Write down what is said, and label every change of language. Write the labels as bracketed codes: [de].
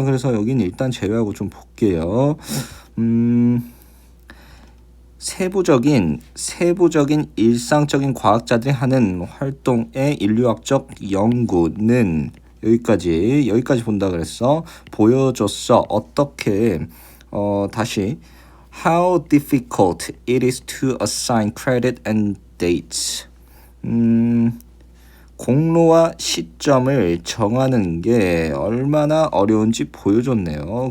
[ko] 그래서 여긴 일단 제외하고 좀 볼게요. 세부적인 일상적인 과학자들이 하는 활동의 인류학적 연구는 여기까지 본다 그랬어. 보여줬어. 어떻게 다시 [en] How difficult it is to assign credit and dates. [ko] 공로와 시점을 정하는 게 얼마나 어려운지 보여줬네요.